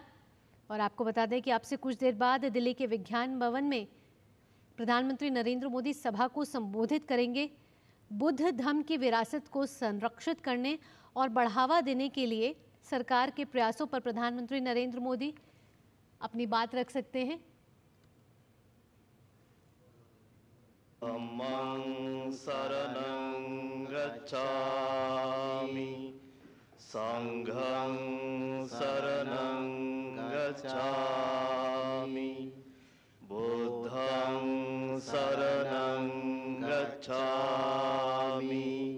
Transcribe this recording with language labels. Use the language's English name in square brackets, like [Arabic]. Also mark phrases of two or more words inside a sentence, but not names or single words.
[Hindi] और आपको बता दें कि आपसे कुछ देर बाद दिल्ली के विज्ञान भवन में प्रधानमंत्री नरेंद्र मोदी सभा को संबोधित करेंगे। बुद्ध धम्म की विरासत को संरक्षित करने और बढ़ावा देने के लिए सरकार के प्रयासों पर प्रधानमंत्री नरेंद्र मोदी अपनी बात रख सकते हैं। [Pali] धम्मं शरणं गच्छामि, संघं शरणं गच्छामि, बुद्धं शरणं गच्छामि,